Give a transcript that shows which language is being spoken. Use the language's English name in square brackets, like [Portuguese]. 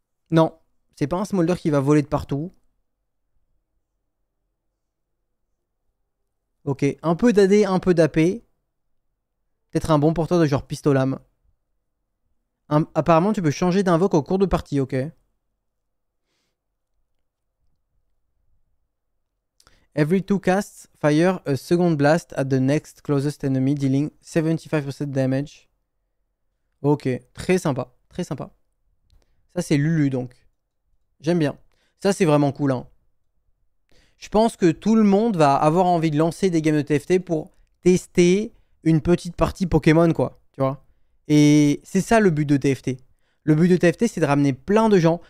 [French] Non, c'est pas un Smolder qui va voler de partout. Ok, un peu d'AD, un peu d'AP. Peut-être un bon porteur de genre pistolam. Apparemment, tu peux changer d'invoque au cours de partie, ok. [English] Every 2 casts, fire a second blast at the next closest enemy, dealing 75% damage. [French] Ok, très sympa, très sympa. Ça, c'est Lulu, donc. J'aime bien. Ça, c'est vraiment cool, hein. Je pense que tout le monde va avoir envie de lancer des games de TFT pour tester une petite partie Pokémon, quoi. Tu vois. Et c'est ça le but de TFT. Le but de TFT, c'est de ramener plein de gens.